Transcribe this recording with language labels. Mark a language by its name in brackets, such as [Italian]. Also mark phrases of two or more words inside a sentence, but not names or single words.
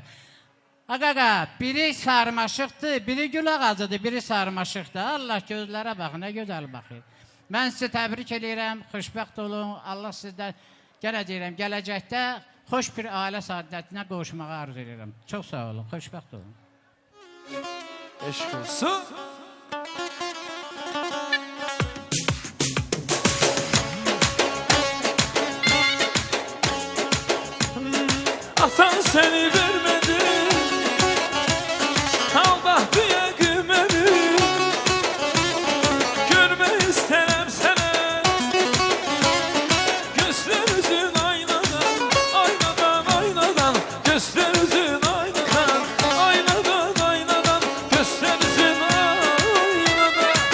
[Azerbaijani] Ağa, biri sarmaşıqdır, biri gül ağacıdır, biri sarmaşıqdır. Allah, gözlərə bax, nə gözəl baxır. Mən sizi təbrik edirəm, xoşbəxt olun. Allah sizdən yenə deyirəm, gələcəkdə xoş bir ailə saadətinə qovuşmağı arzu edirəm. Çox sağ olun, xoşbəxt olun. Eşq olsun. [Turkish] Atan seni vermedi, aldattı kıymeni. Görmek isterim seni, gözlerimizin aynadan, aynadan, aynadan, gözlerimizin aynadan, aynadan, aynadan, gözlerimizin aynadan.